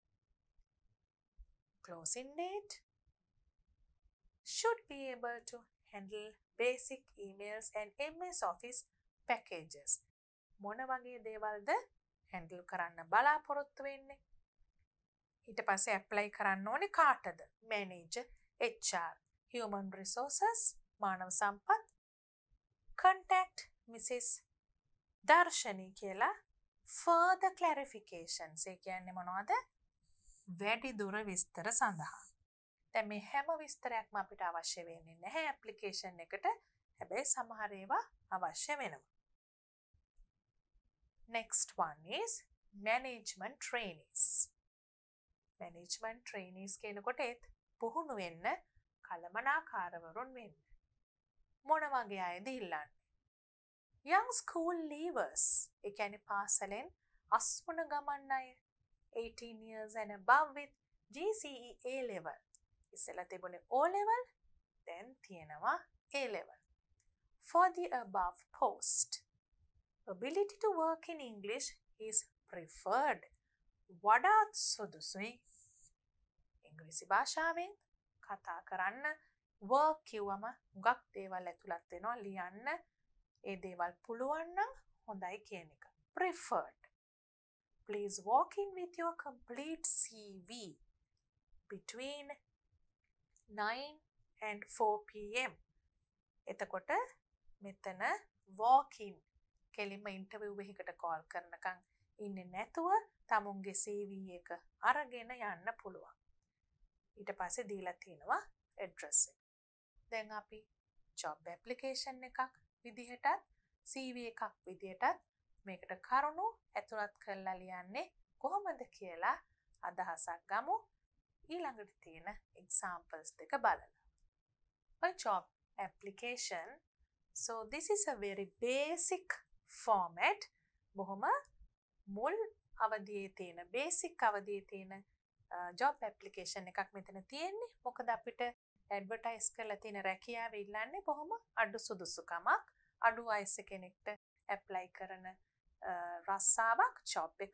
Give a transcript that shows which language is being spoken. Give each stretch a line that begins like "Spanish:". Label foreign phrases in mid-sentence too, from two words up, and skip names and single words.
English: Closing date should be able to handle basic emails and MS Office packages.
Sinhala: මොන වගේ දේවල්ද handle කරන්න බලාපොරොත්තු වෙන්නේ? ඊට පස්සේ apply කරන්න ඕනේ කාටද?
English: Manager, HR, Human Resources,
Sinhala: මානව සම්පත්,
English: contact Mrs. දර්ශනී කියලා further clarifications.
Sinhala: ඒ කියන්නේ මොනවද? වැඩි දුර විස්තර සඳහා. දැන් මේ හැම විස්තරයක්ම අපිට අවශ්‍ය වෙන්නේ නැහැ ඇප්ලිකේෂන් එකට. හැබැයි සමහර ඒවා අවශ්‍ය වෙනවා.
English: Next one is management trainees. Management trainees
Sinhala: කියනකොට ඒත් පුහුණු වෙන්න කළමනාකාරවරුන් වෙන්න. මොන වගේ අයද ඉල්ලන්නේ?
English: Young school leavers.
Sinhala: ඒ කියන්නේ පාසලෙන් අස්වන ගමන් අය.
English: 18 years and above with GCE A level.
Sinhala: ඉස්සෙල්ලා තිබුණේ O level, then තියෙනවා A level.
English: For the above post, ability to work in English is preferred.
Sinhala: වඩාත් සුදුසුයි ඉංග්‍රීසි භාෂාවෙන් කතා කරන්න. work කිව්වම හුඟක් දේවල් ඇතුළත් වෙනවා. ලියන්න ඒ දේවල් පුළුවන් නම් හොඳයි කියන එක.
English: preferred. Please walk in with your complete CV between 9 and 4 p.m.
Sinhala: එතකොට මෙතන
English: walk in
Sinhala: කෙලින්ම ඉන්ටර්විව් එකකට කෝල් කරනකම් ඉන්නේ නැතුව තමුන්ගේ CV එක අරගෙන යන්න පුළුවන්. ඊට පස්සේ දීලා තියෙනවා address එක. දැන් අපි
English: job application
Sinhala: එකක් විදිහටත් CV එකක් විදිහටත් මේකට කරුණු ඇතුළත් කරලා ලියන්නේ කොහොමද කියලා අදහසක් ගමු. ඊළඟට තියෙන examples දෙක බලලා.
English: A job application. So this is a very basic format.
Sinhala: බොහොම මුල් අවධියේ තියෙන basic අවධියේ තියෙන
English: job application
Sinhala: එකක් මෙතන තියෙන්නේ. මොකද අපිට advertise කරලා තියෙන රැකියාව ඉල්ලන්නේ බොහොම අඩු සුදුසුකමක්, අඩු වයස කෙනෙක්ට apply කරන රස්සාවක්, job එකක්.